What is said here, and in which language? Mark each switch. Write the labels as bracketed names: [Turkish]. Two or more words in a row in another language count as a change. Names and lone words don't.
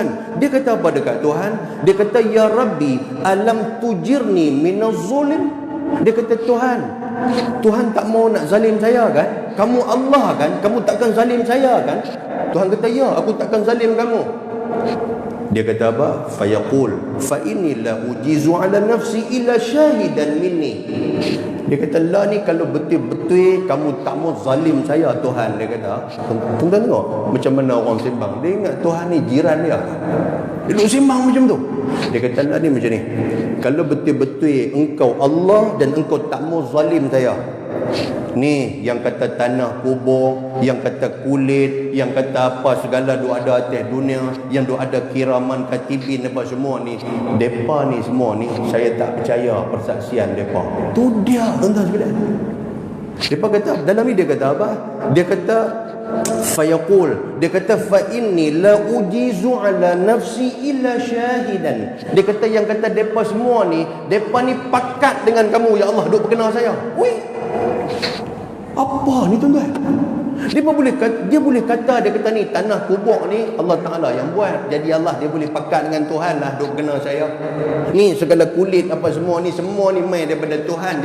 [Malay] Dia kata apa dekat Tuhan? Dia kata, [Arabic] يا ربي، ألم تجرني من الظلم. [Malay] Dia kata, Tuhan, Tuhan tak mau nak zalim saya kan? Kamu Allah kan? Kamu takkan zalim saya kan? Tuhan kata, ya, aku takkan zalim kamu. Dia kata apa? [Arabic] فيقول فإني لا أجيز على نفسي إلا شاهدا مني. [Malay] Dia kata, lah ni kalau betul-betul kamu tak mau zalim saya Tuhan. Dia kata, tuan-tuan tengok macam mana orang sembang. Dia ingat Tuhan ni jiran dia. Dia duduk sembang macam tu. Dia kata, lah ni macam ni, kalau betul-betul engkau Allah dan engkau tak mau zalim saya, ni yang kata tanah kubur, yang kata kulit, yang kata apa segala duk ada atas dunia, yang duk ada [Arabic] كراما كاتبين [Malay] apa semua ni, depa ni semua ni saya tak percaya persaksian depa. Tu dia tuan-tuan sekalian. Depa kata dalam ni dia kata apa? Dia kata [Arabic] فيقول, [Malay] dia kata [Arabic] فإني لا أجيز على نفسي إلا شاهدا. [Malay] Dia kata yang kata depa semua ni, depa ni pakat dengan kamu ya Allah duk berkenal saya. Weh, apa ni tuan-tuan? Dia boleh kata dia kata ni tanah kubur ni Allah Ta'ala yang buat. Jadi Allah dia boleh pakat dengan Tuhan lah duk kenal saya. Ni segala kulit apa semua ni mai daripada Tuhan.